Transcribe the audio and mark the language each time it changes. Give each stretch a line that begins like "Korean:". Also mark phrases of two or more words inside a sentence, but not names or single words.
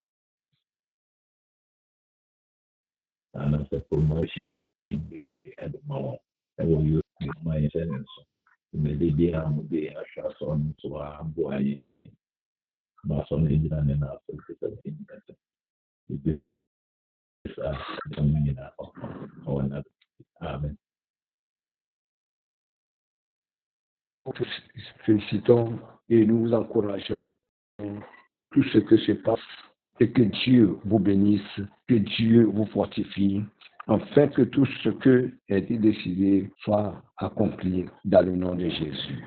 Akan: anaasɛ promotion ɛde ma wɔn ɛwɔ youth ma yɛ sɛ ne nso mmɛde bi a mo de ahwɛ asɔ no nso aboa yɛ ma asɔ no gyina ne na asɔ 17 years Amen.
French: Nous félicitons et nous vous encourageons tout ce que se passe et que Dieu vous bénisse, que Dieu vous fortifie, afin que tout ce que a été décidé soit accompli dans le nom de Jésus.